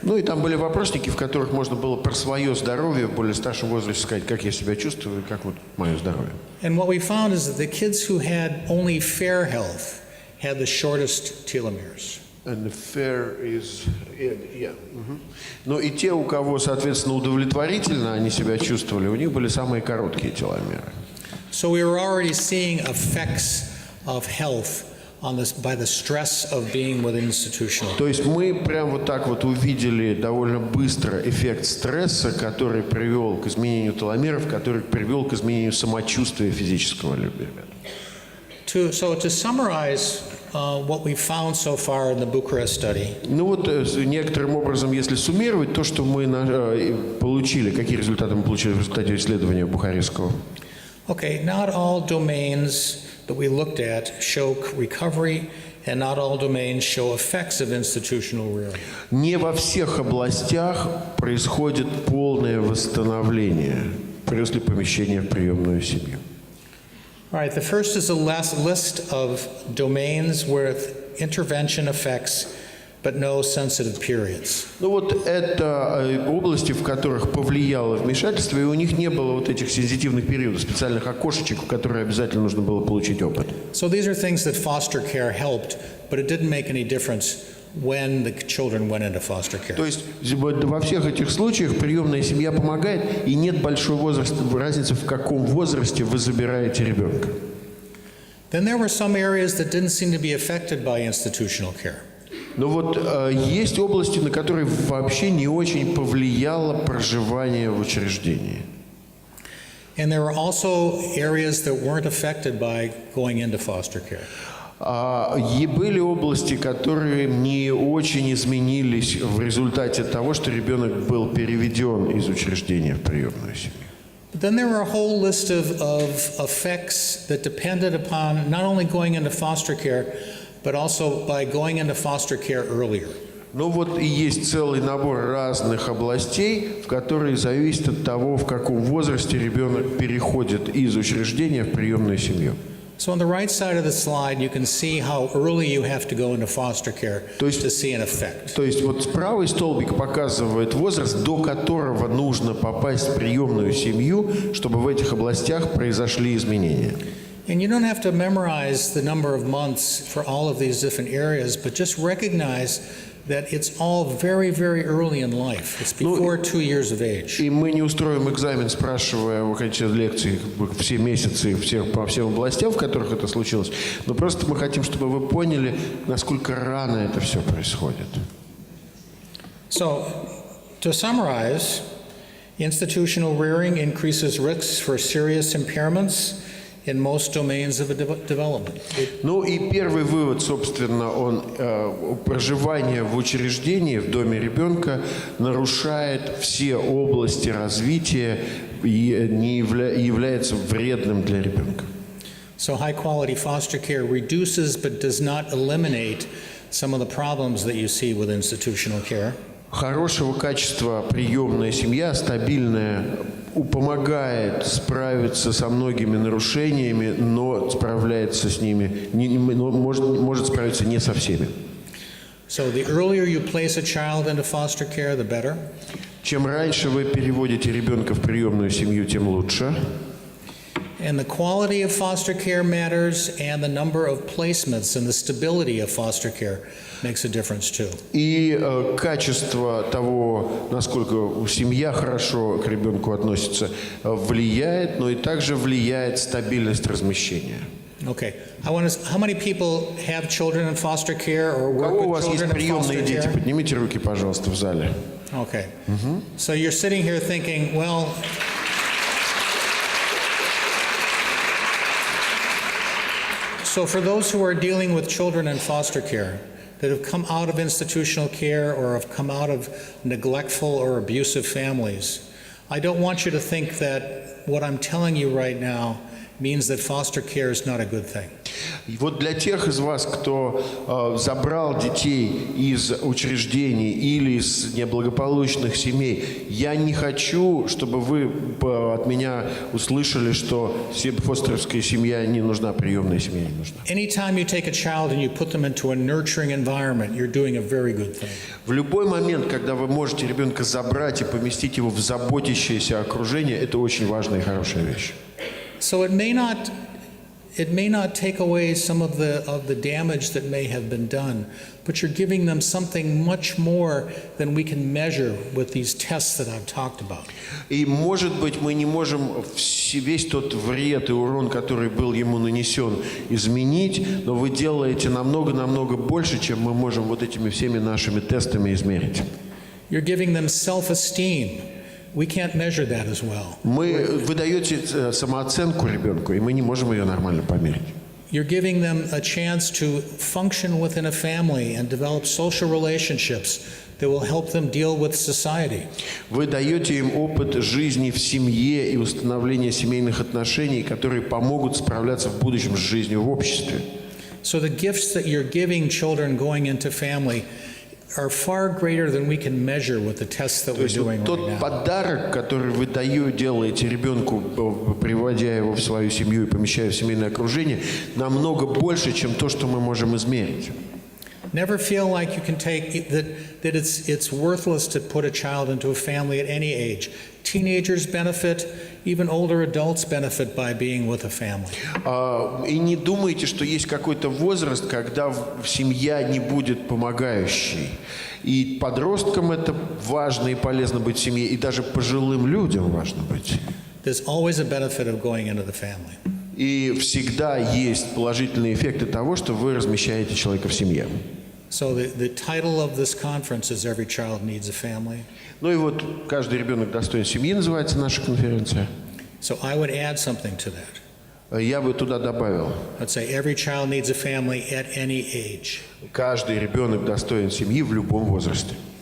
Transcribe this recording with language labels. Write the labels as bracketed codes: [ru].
[ru] Ну и там были вопросники, в которых можно было про свое здоровье в более старшем возрасте сказать, как я себя чувствую, как вот мое здоровье. [en] And what we found is that the kids who had only fair health had the shortest telomeres. And the fair is, yeah. [ru] Но и те, у кого, соответственно, удовлетворительно они себя чувствовали, у них были самые короткие теломеры. [en] So we were already seeing effects of health on this by the stress of being with institutional. [ru] То есть мы прям вот так вот увидели довольно быстро эффект стресса, который привел к изменению теломеров, который привел к изменению самочувствия физического ребенка. [en] So to summarize what we found so far in the Bucharest study. [ru] Ну вот некоторым образом, если суммировать то, что мы получили, какие результаты мы получили в результате исследования Бухарестского. [en] Okay, not all domains that we looked at show recovery, and not all domains show effects of institutional rearing. [ru] Не во всех областях происходит полное восстановление после помещения в приемную семью. [en] All right, the first is a list of domains with intervention effects, but no sensitive periods. [ru] Ну вот это области, в которых повлияло вмешательство, и у них не было вот этих сенситивных периодов, специальных окошечек, в которые обязательно нужно было получить опыт. [en] So these are things that foster care helped, but it didn't make any difference when the children went into foster care. [ru] То есть во всех этих случаях приемная семья помогает, и нет большой разницы, в каком возрасте вы забираете ребенка. [en] Then there were some areas that didn't seem to be affected by institutional care. [ru] Но вот есть области, на которые вообще не очень повлияло проживание в учреждении. [en] And there were also areas that weren't affected by going into foster care. [ru] И были области, которые не очень изменились в результате того, что ребенок был переведен из учреждения в приемную семью. [en] But then there were a whole list of effects that depended upon not only going into foster care, but also by going into foster care earlier. [ru] Ну вот и есть целый набор разных областей, в которые зависит от того, в каком возрасте ребенок переходит из учреждения в приемную семью. [en] So on the right side of the slide, you can see how early you have to go into foster care to see an effect. [ru] То есть вот правый столбик показывает возраст, до которого нужно попасть в приемную семью, чтобы в этих областях произошли изменения. [en] And you don't have to memorize the number of months for all of these different areas, but just recognize that it's all very, very early in life. It's before 2 years of age. [ru] И мы не устроим экзамен, спрашивая в окончании лекции все месяцы по всем областям, в которых это случилось. Но просто мы хотим, чтобы вы поняли, насколько рано это все происходит. [en] So, to summarize, institutional rearing increases risks for serious impairments in most domains of development. [ru] Ну и первый вывод, собственно, проживание в учреждении, в доме ребенка нарушает все области развития и не является вредным для ребенка. [en] So high quality foster care reduces but does not eliminate some of the problems that you see with institutional care. [ru] Хорошего качества приемная семья, стабильная, помогает справиться со многими нарушениями, но справляется с ними, может справиться не со всеми. [en] So the earlier you place a child into foster care, the better. [ru] Чем раньше вы переводите ребенка в приемную семью, тем лучше. [en] And the quality of foster care matters, and the number of placements and the stability of foster care makes a difference too. [ru] И качество того, насколько семья хорошо к ребенку относится, влияет, но и также влияет стабильность размещения. [en] Okay. How many people have children in foster care or work [ru] У [en] with [ru] вас есть [en] children in [ru] приемные [en] foster [ru] дети? [en] care? [ru] Поднимите руки, пожалуйста, в зале. [en] Okay. So you're sitting here thinking, well, so for those who are dealing with children in foster care that have come out of institutional care or have come out of neglectful or abusive families, I don't want you to think that what I'm telling you right now means that foster care is not a good thing. [ru] И вот для тех из вас, кто забрал детей из учреждений или из неблагополучных семей, я не хочу, чтобы вы от меня услышали, что фостеровская семья не нужна, приемная семья не нужна. [en] Anytime you take a child and you put them into a nurturing environment, you're doing a very good thing. [ru] В любой момент, когда вы можете ребенка забрать и поместить его в заботящееся окружение, это очень важная и хорошая вещь. [en] So it may not take away some of the damage that may have been done, but you're giving them something much more than we can measure with these tests that I've talked about. [ru] И, может быть, мы не можем весь тот вред и урон, который был ему нанесен, изменить, но вы делаете намного больше, чем мы можем вот этими всеми нашими тестами измерить. [en] You're giving them self-esteem. We can't measure that as well. [ru] Вы даете самооценку ребенку, и мы не можем ее нормально померить. [en] You're giving them a chance to function within a family and develop social relationships that will help them deal with society. [ru] Вы даете им опыт жизни в семье и установления семейных отношений, которые помогут справляться в будущем с жизнью в обществе. [en] So the gifts that you're giving children going into family are far greater than we can measure with the tests that we're doing right [ru] Тот [en] now. [ru] подарок, который вы делаете ребенку, приводя его в свою семью и помещая в семейное окружение, намного больше, чем то, что мы можем измерить. [en] Never feel like you can take that it's worthless to put a child into a family at any age. Teenagers benefit, even older adults benefit by being with a family. [ru] И не думайте, что есть какой-то возраст, когда семья не будет помогающей. И подросткам это важно и полезно быть в семье, и даже пожилым людям важно быть. [en] There's always a benefit of going into the family. [ru] И всегда есть положительные эффекты того, что вы размещаете человека в семье. [en] So the title of this conference is Every Child Needs a Family. [ru] Ну и вот «Каждый ребенок достоин семьи» называется наша конференция. [en] So I would add something to that. [ru] Я бы туда добавил. [en] I'd say every child needs a family at any age. [ru] Каждый ребенок достоин семьи в любом возрасте.